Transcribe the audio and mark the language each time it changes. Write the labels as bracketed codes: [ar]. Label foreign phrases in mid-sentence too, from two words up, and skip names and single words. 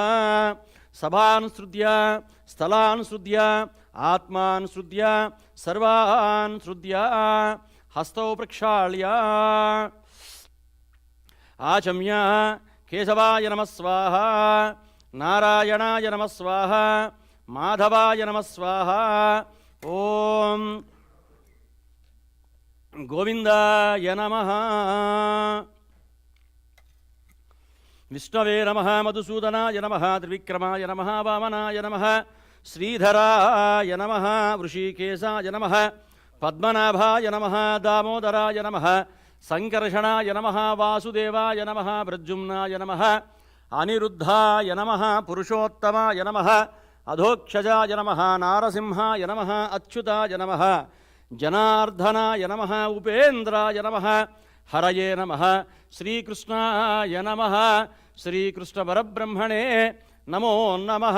[sa] सभानुसृत्य स्थलानुसृत्य आत्मानुसृत्य सर्वानुसृत्य हस्तौ प्रक्षाल्य आचम्य केशवाय नमः स्वाहा, नारायणाय नमः स्वाहा, माधवाय नमः स्वाहा। ओम गोविंदाय नमः। విష్ణవే నమః మధుసూదనాయ నమః త్రివిక్రమాయ నమః వామనాయ నమః శ్రీధరాయ నమః వృషీకేశాయ నమః పద్మనాభాయ నమః దామోదరాయ నమః సంకర్షణాయ నమః వాసుదేవాయ నమః ప్రద్యుమ్నాయ నమః అనిరుద్ధాయ నమః పురుషోత్తమాయ నమః అధోక్షజాయ నమః నారసింహాయ నమః అచ్యుతాయ నమః జనార్దనాయ నమః ఉపేంద్రాయ నమః హరయే నమః శ్రీకృష్ణాయ నమః శ్రీకృష్ణ పరబ్రహ్మణే నమో నమః.